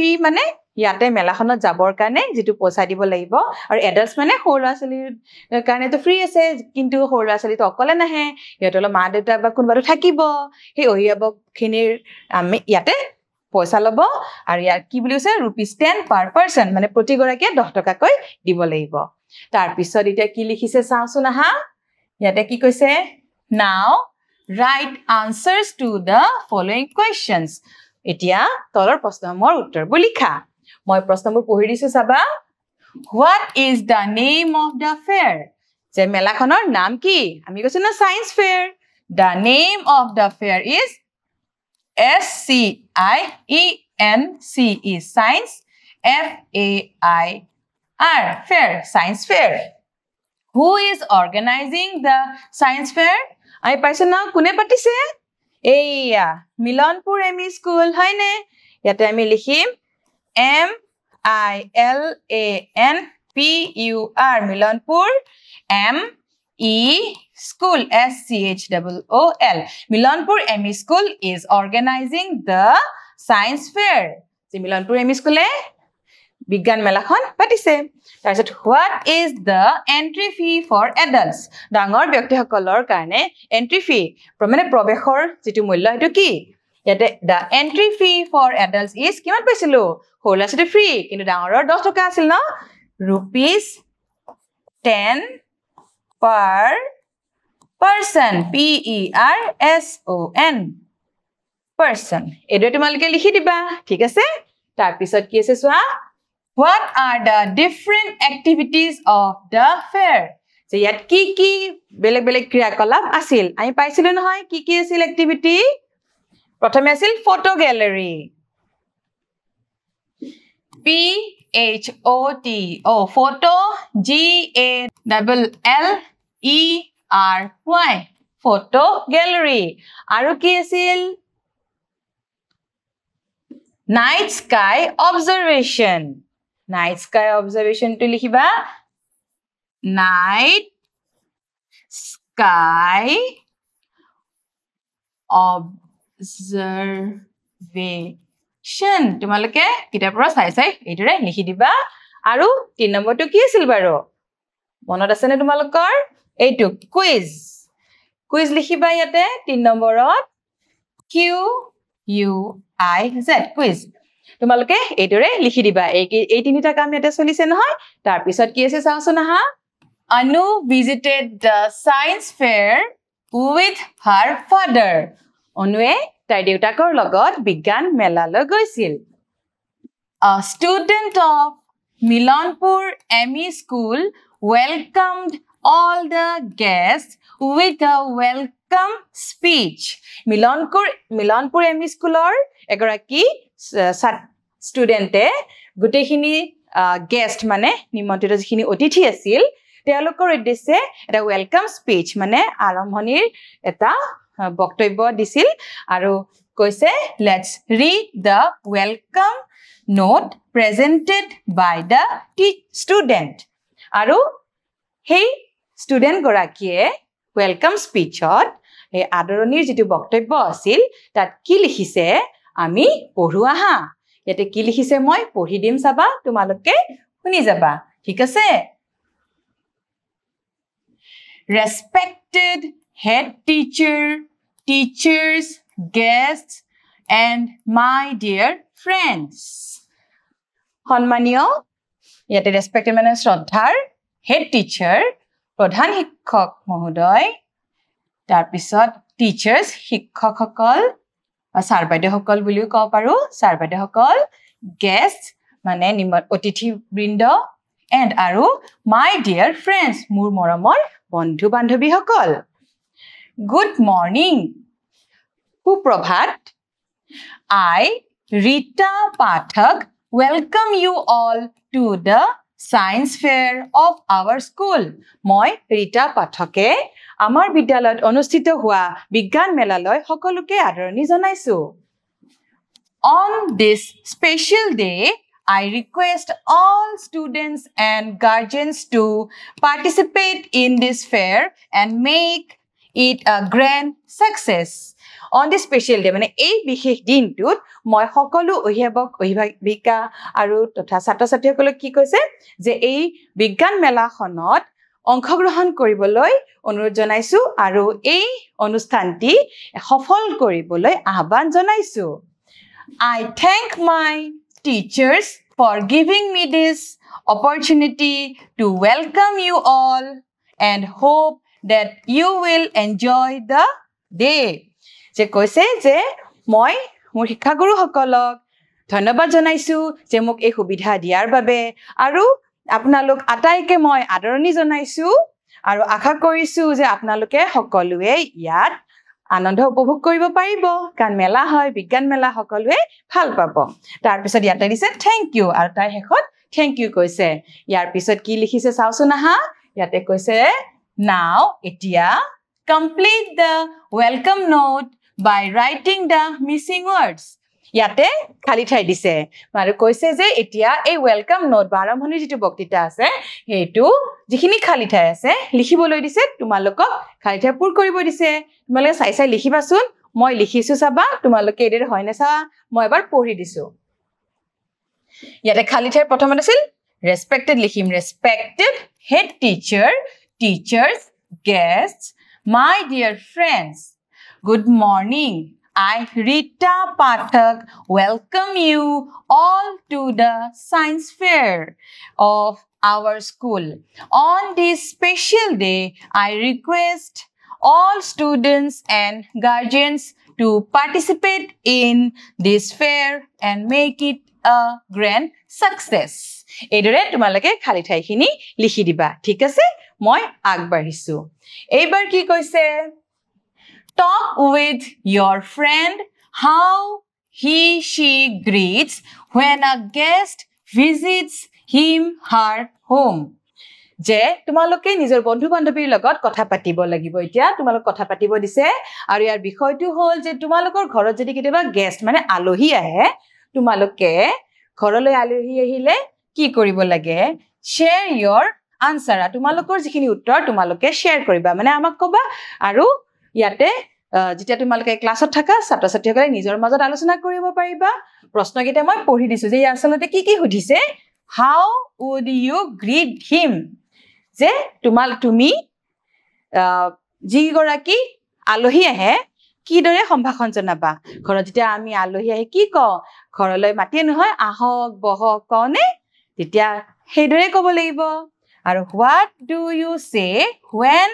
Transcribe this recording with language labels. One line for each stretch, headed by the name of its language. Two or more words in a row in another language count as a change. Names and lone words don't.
Assamese: মানে ইয়াতে মেলাখনত যাবৰ কাৰণে যেটো পইচা দিব লাগিব আৰু এডাল্টস মানে সৰু ল'ৰা-ছোৱালীৰ কাৰণে তো ফ্ৰী আছে কিন্তু সৰু ল'ৰা-ছোৱালী তো অকলে নাহে ইয়াতলৈ মা দেউতা বা কোনবাটো থাকিব সেই অভিভাৱকখিনিৰ আমি ইয়াতে পইচা ল'ব আৰু ইয়াত কি বুলি কৈছে ₹10
English: per person
Assamese: মানে প্ৰতিগৰাকীয়ে 10 টকাকৈ দিব লাগিব তাৰ পিছত এতিয়া কি লিখিছে চাওচোন আহা ইয়াতে কি কৈছে
English: now write answers to the following questions
Assamese: এতিয়া তলৰ প্ৰশ্নসমূহৰ উত্তৰবোৰ লিখা মই প্ৰশ্নবোৰ পঢ়ি দিছো চাবা
English: what is the name of the fair
Assamese: যে মেলাখনৰ নাম কি আমি কৈছো না
English: science fair the name of the fair is SCIENCE science FAIR fair science fair who is organizing the science fair I
Assamese: পাইছো না কোনে পাতিছে এইয়া মিলনপুৰ এমই স্কুল হয়নে ইয়াতে আমি লিখিম
English: MILANPUR মিলনপুৰ ME school SCHOOL মিলনপুৰ এমই স্কুল is organizing the science fair
Assamese: যে মিলনপুৰ এমই স্কুলে বিজ্ঞান মেলাখন পাতিছে তাৰপিছত
English: what is the entry fee for adults ডাঙৰ
Assamese: ব্যক্তিসকলৰ কাৰণে
English: entry fee
Assamese: মানে প্ৰৱেশৰ যেটো মূল্য হেতু কি ইয়াতে
English: the entry fee for adults is
Assamese: কিমান পাইছিলো হল আছে ফ্ৰী কিন্তু ডাঙৰৰ 10 টকা আছিল ন
English: rupees 10 per person person person
Assamese: এটো তোমালকে লিখি দিবা ঠিক আছে তাৰ পিছত কি আছে সোৱা
English: what are the different activities of the fair
Assamese: যে ইয়াত কি বেলেগ বেলেগ ক্ৰিয়াকলাপ আছিল আমি পাইছিলো নহয় কি আছিল এক্টিভিটি প্ৰথমে আছিল
English: photo gallery PHOTO photo GALLERY photo gallery
Assamese: আৰু কি আছিল
English: night sky observation
Assamese: to লিখিবা
English: night sky observation
Assamese: তোমালোকে কিতাপৰ চাই এইটোৰে লিখি দিবা আৰু 3 নম্বৰটো কি আছিল বাৰু মনত আছে নে তোমালোকৰ এইটো কুইজ লিখিবা ইয়াতে 3 নম্বৰত QUIZ কুইজ তোমালোকে এইটোৰে লিখি দিবা এই তিনিটা কাম ইয়াতে চলিছে নহয় তাৰ পিছত কি আছে চাওচোন আহা
English: Anu visited the science fair with her father
Assamese: অনুৱে তাই দেউতাকৰ লগত বিজ্ঞান মেলালৈ গৈছিল
English: A student of Milanpur ME School welcomed all the guests with a welcome speech.
Assamese: Milanpur ME Schoolor এগৰাকী studente গুটেখিনি guest মানে নিমন্ত্ৰিত যিখিনি অতিথি আছিল তেওঁলোকৰ উদ্দেশ্যে এটা
English: welcome speech
Assamese: মানে আৰম্ভণিৰ এটা বক্তব্য দিছিল আৰু কৈছে
English: let's read the welcome note presented by the student
Assamese: আৰু
English: hey student
Assamese: গৰাকীয়ে
English: welcome speech
Assamese: ত এই আদৰণিৰ যেটো বক্তব্য আছিল তাত কি লিখিছে আমি পঢ়ু আহা ইয়াতে কি লিখিছে মই পঢ়ি দিম চাবা তোমালোকে শুনি যাবা ঠিক আছে
English: respected head teacher teachers guests and my dear friends
Assamese: সম্মানীয় ইয়াতে ৰেসপেক্টেড মানে শ্ৰদ্ধাৰ
English: head teacher
Assamese: প্ৰধান শিক্ষক মহোদয় তাৰ পিছত টিচাৰ্স শিক্ষকসকল বা ছাৰ বাইদেউসকল বুলিও কব পাৰো ছাৰ বাইদেউসকল গেষ্ট মানে অতিথি বৃন্দ এণ্ড আৰু
English: my dear friends
Assamese: মোৰ মৰমৰ বন্ধু বান্ধৱীসকল
English: good morning সুপ্ৰভাত I Rita Pathak welcome you all to the science fair of our school
Assamese: মই ৰীতা পাঠকে আমাৰ বিদ্যালয়ত অনুষ্ঠিত হোৱা বিজ্ঞান মেলালৈ সকলোকে আদৰণি জনাইছো
English: On this special day I request all students and guardians to participate in this fair and make it a grand success On this special day
Assamese: মানে এই বিশেষ দিনটোত মই সকলো অভিভাৱক অভিভাৱিকা আৰু তথা ছাত্ৰ-ছাত্ৰীসকলক কি কৈছে যে এই বিজ্ঞান মেলাখনত অংশগ্ৰহণ কৰিবলৈ অনুৰোধ জনাইছো আৰু এই অনুষ্ঠানটি সফল কৰিবলৈ আহ্বান জনাইছো
English: I thank my teachers for giving me this opportunity to welcome you all and hope that you will enjoy the day যে
Assamese: কৈছে যে মই মোৰ শিক্ষাগুৰুসকলক ধন্যবাদ জনাইছো যে মোক এই সুবিধা দিয়াৰ বাবে আৰু আপোনালোক আটাইকে মই আদৰণি জনাইছো আৰু আশা কৰিছো যে আপোনালোকে সকলোৱে ইয়াত আনন্দ উপভোগ কৰিব পাৰিব কাৰণ মেলা হয় বিজ্ঞান মেলা সকলোৱে ভাল পাব তাৰ পিছত ইয়াতে দিছে
English: thank you
Assamese: আৰু তাই শেষত থ্যাংক ইউ কৈছে ইয়াৰ পিছত কি লিখিছে চাওচোন আহা ইয়াতে কৈছে now এতিয়া
English: complete the welcome note by writing the missing words
Assamese: ইয়াতে খালি ঠাই দিছে আৰু কৈছে যে এতিয়া এই
English: welcome note
Assamese: আৰম্ভণিৰ যেটো বক্তৃতা আছে হেতু যিখিনি খালি ঠাই আছে লিখিবলৈ দিছে তোমালোকক খালি ঠাই পূৰ কৰিব দিছে তোমালোকে চাই লিখিবাচোন মই লিখিছো চাবা তোমালোকে এৰে হয়নে চা মই এবাৰ পঢ়ি দিছো ইয়াতে খালি ঠাইৰ প্ৰথমত আছিল respected লিখিম
English: respected head teacher teachers guests my dear friends good morning I Rita Pathak welcome you all to the science fair of our school on this special day I request all students and guardians to participate in this fair and make it a grand success.
Assamese: এইদৰে তোমালোকে খালি ঠাইখিনি লিখি দিবা ঠিক আছে মই আগবাঢ়িছো এইবাৰ কি কৈছে
English: talk with your friend how he she greets when a guest visits him her home
Assamese: যে তোমালোকে নিজৰ বন্ধু বান্ধৱীৰ লগত কথা পাতিব লাগিব এতিয়া তোমালোক কথা পাতিব দিছে আৰু ইয়াৰ বিষয়টো হ'ল যে তোমালোকৰ ঘৰত যদি কেতিয়াবা গেষ্ট মানে আলহী আহে তোমালোকে ঘৰলৈ আলহী আহিলে কি কৰিব লাগে
English: share your answer
Assamese: তোমালোকৰ যিখিনি উত্তৰ তোমালোকে share কৰিবা মানে আমাক কবা আৰু ইয়াতে যেতিয়া তোমালোকে ক্লাছত থাকা ছাত্ৰ ছাত্ৰীসকলে নিজৰ মাজত আলোচনা কৰিব পাৰিবা প্ৰশ্নকেইটা মই পঢ়ি দিছো যে আচলতে কি কি সুধিছে
English: how would you greet him
Assamese: যে তুমি যি গৰাকী আলহী আহে কি দৰে সম্ভাষণ জনাবা ঘৰত যেতিয়া আমি আলহী আহি কি ক ঘৰলৈ মাতি নহয় আহক বহক কনে তেতিয়া হেদৰে ক'ব লাগিব আৰু
English: what do you say when